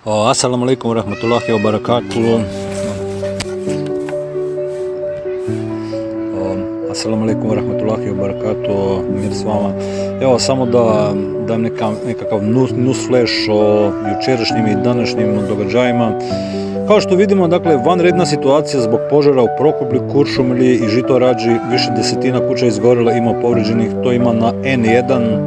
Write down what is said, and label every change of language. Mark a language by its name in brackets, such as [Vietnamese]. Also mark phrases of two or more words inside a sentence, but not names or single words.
[Arabic] السلام عليكم ورحمة الله وبركاته السلام عليكم ورحمة الله وبركاته. [Bosnian] Mir s vama. Evo samo da dam nekakav [English] nus flash [Bosnian] o jučerašnjim i današnjim događajima. Kao što vidimo, dakle, vanredna situacija zbog požara u Prokuplju, Kuršumliji i Žitorađi, više desetina kuća izgorila, ima povrijeđenih, to ima na N1.